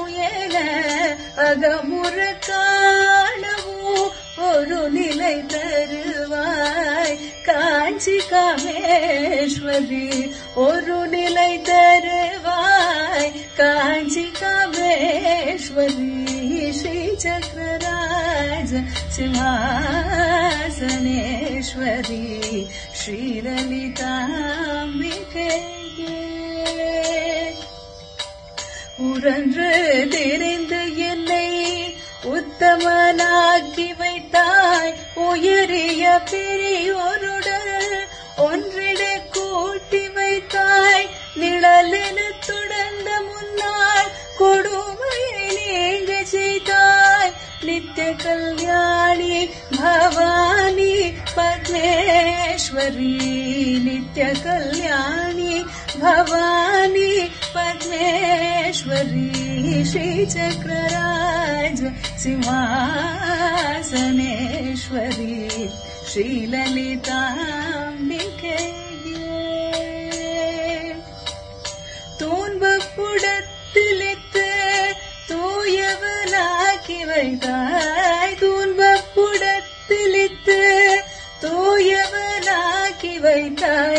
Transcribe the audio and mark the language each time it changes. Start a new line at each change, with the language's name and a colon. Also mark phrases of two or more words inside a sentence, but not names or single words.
Tamil: என அகமுறு காணவும் ஒரு நிலை தருவாய் காஞ்சி காமேஸ்வரி ஒரு நிலை தருவாய் காஞ்சி காமேஸ்வரி
Sanskrit: श्रीचक्रराज सिंहासनेश्वरी श्रीललिताम्बिके
Tamil: உரன்று தெரிந்து என்னை உத்தமனாக்கி வைத்தாய் உயரிய பெரியோருடன் ஒன்றிட கூட்டி வைத்தாய் நிழலென தொடர்ந்த முன்னால் கொடுமையை நீங்க செய்தாய் நித்திய கல்யாணி பவானி பத்மேஸ்வரி நித்திய கல்யாணி
Sanskrit: भवानी पद्मेश्वरी श्रीचक्रराज सिंहासनेश्वरी श्रीललिताम्बिके
Tamil: துன்பப்புடத்திலிட்டு தூயவனாக்கி வைத்தாய் துன்பப்புடத்திலிட்டு தூயவனாக்கி வைத்தாய்